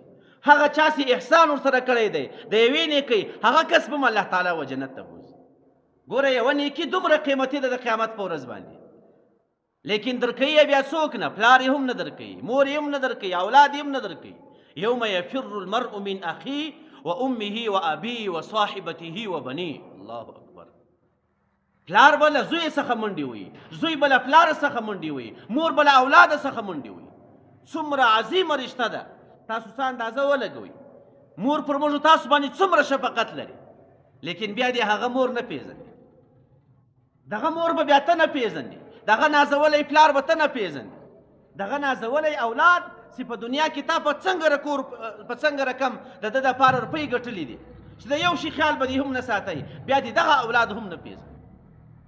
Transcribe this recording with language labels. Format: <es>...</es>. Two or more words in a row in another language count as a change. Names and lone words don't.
<ps>هغه چا چې احسان ورسره کړی دی د یوې نیکۍ، هغه کس به هم الله تعالی و جنت ته بوځي. ګوره یوه نیکي دومره قیمتي ده د قیامت په ورځ باندې، لیکن درکوي یې بیا څوک نه، پلار یې هم نه درکوي، مور یې هم نه درکوي، اولاد یې هم نه درکوي.</ps> <ar>یوم یفر المرء من اخیه و امه و ابیه و صاحبته و بنیه. الله اکبر.</ar> <ps>پلار به له زوی څخه منډې وي، زوی به له پلار څخه منډې وي، مور به له اولاده څخه منډې وي. څومره عظیمه رشته ده، تاسو څه اندازه ولګوئ. مور پر موږ تاسو باندې څومره شفقت لري، لیکن بیا دې هغه مور نه پیژني، دغه مور به بیا ته نه پیژني، دغه نازولی پلار به ته نه پیژني، دغه نازولی اولاد چې په دنیا کې تا په څنګه رقم د ده دپاره روپۍ ګټلي دي چې د یو شي خیال به دې هم نه ساتئ، بیا دې دغه اولاد هم نه پیژني.</ps>